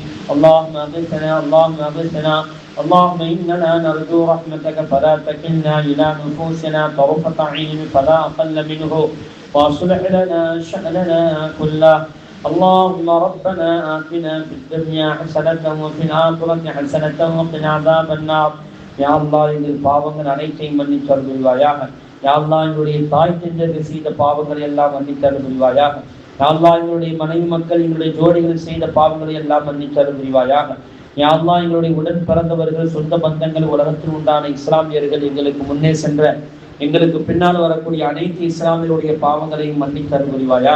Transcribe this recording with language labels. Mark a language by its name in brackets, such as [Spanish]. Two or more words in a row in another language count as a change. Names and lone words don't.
[Arabic] اللهم اغثنا اللهم اغثنا. اللهم إننا نرجو رحمتك فلا تكلنا إلى نفوسنا طرفة عين فلا أقل منه واصلح لنا شأننا كله. اللهم ربنا آتنا في الدنيا حسنة وفي الآخرة حسنة وقنا عذاب النار. يا الله [Tamil] எங்கள் பாவங்கள் அனைத்தையும் மன்னித்து அருள்வாயாக. [Arabic] يا الله [Tamil] எங்களுடைய தாய் தந்தையர்கள் செய்த பாவங்களை எல்லாம் மன்னித்து அருள்வாயாக. [Arabic] يا الله [Tamil] எங்களுடைய மனைவி மக்கள் எங்களுடைய ஜோடிகள் செய்த பாவங்களை எல்லாம் மன்னித்து அருள்வாயாக. [Arabic] يا الله [Tamil] எங்களுடைய உடன் பிறந்தவர்கள், சொந்த பந்தங்கள், உலகத்தில் உண்டான இஸ்லாமியர்கள், எங்களுக்கு முன்னே சென்ற எங்களுக்கு பின்னால் வரக்கூடிய அனைத்து இஸ்லாமியருடைய பாவங்களையும் மன்னித்து அருள்வாயாக.